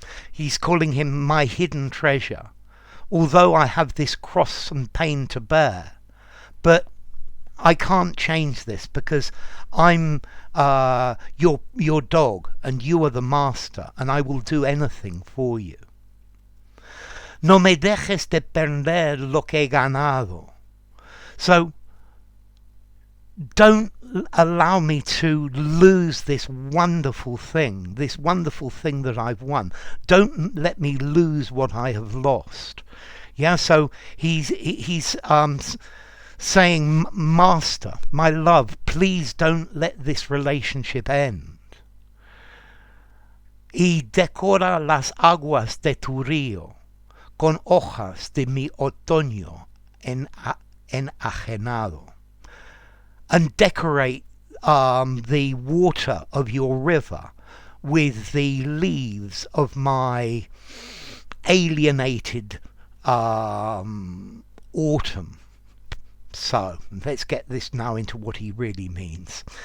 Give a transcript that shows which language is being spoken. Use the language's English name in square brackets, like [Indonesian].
[English] He's calling him my hidden treasure, although I have this cross and pain to bear. But I can't change this because I'm your dog and you are the master, and I will do anything for you. [Spanish] No me dejes de perder lo que he ganado. [English] So don't allow me to lose this wonderful thing that I've won. Don't let me lose what I have lost. Yeah, so he's saying, Master, my love, please don't let this relationship end. [Spanish] Y decora las aguas de tu río con hojas de mi otoño enajenado. [English] And decorate the water of your river with the leaves of my alienated autumn. So let's get this now into what he really means.